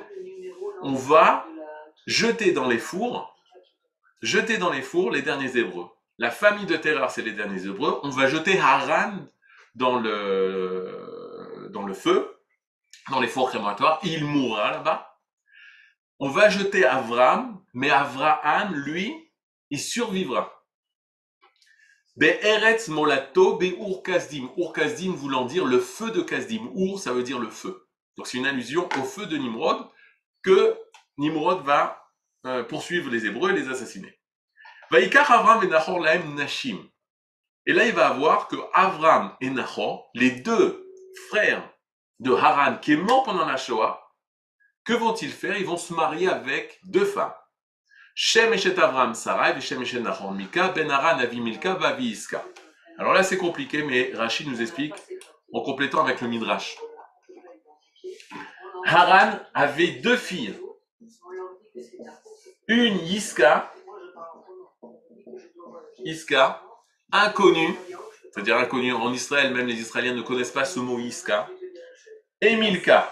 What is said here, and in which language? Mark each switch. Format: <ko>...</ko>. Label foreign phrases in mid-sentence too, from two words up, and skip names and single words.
<fr>On va jeter dans les fours les derniers Hébreux. La famille de Terach, c'est les derniers Hébreux. On va jeter Haran dans le feu, dans les fours crématoires. Il mourra là-bas. On va jeter Avram, mais Avraham, lui, il survivra.</fr> <he>בארץ מולדתו באור כשדים. אור כשדים</he> <fr>voulant dire le feu de Kasdim. Ur, ça veut dire le feu. Donc c'est une allusion au feu de Nimrod que Nimrod va poursuivre les Hébreux et les assassiner.</fr> <he>ויקח אברם ונחור להם נשים.</he> <fr>Et là, il va avoir que Avram et Nachor, les 2 frères de Haran qui est mort pendant la Shoah, que vont-ils faire? Ils vont se marier avec 2 femmes.</fr> <he>שם אשת אברם שרי ושם אשת נחור מלכה בן הרן אבי מלכה ואבי יסכה.</he> <fr>Alors là, c'est compliqué, mais Rachid nous explique en complétant avec le Midrash. Haran avait 2 filles. Une Yiska, inconnue, c'est-à-dire inconnue en Israël, même les Israéliens ne connaissent pas ce mot Yiska, et Milka.</fr>